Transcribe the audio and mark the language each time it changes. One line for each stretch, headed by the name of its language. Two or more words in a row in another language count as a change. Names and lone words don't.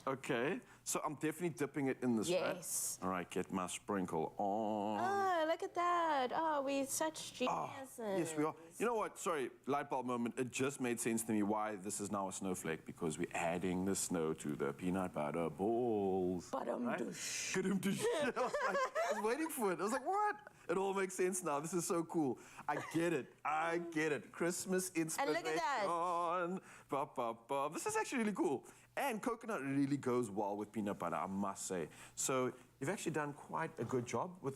English: Okay, so I'm definitely dipping it in this, right? Yes. All right, get my sprinkle on. Oh, look at that. Oh, we're such geniuses. Yes, we are. You know what? Sorry, light bulb moment. It just made sense to me why this is now a snowflake, because we're adding the snow to the peanut butter balls. Ba-dum-dush. Ba-dum-dush. I was waiting for it. I was like, what? It all makes sense now. This is so cool. I get it. I get it. Christmas inspiration. And look at that. Ba, ba, ba. This is actually really cool. And coconut really goes well with peanut butter, I must say. So you've actually done quite a good job with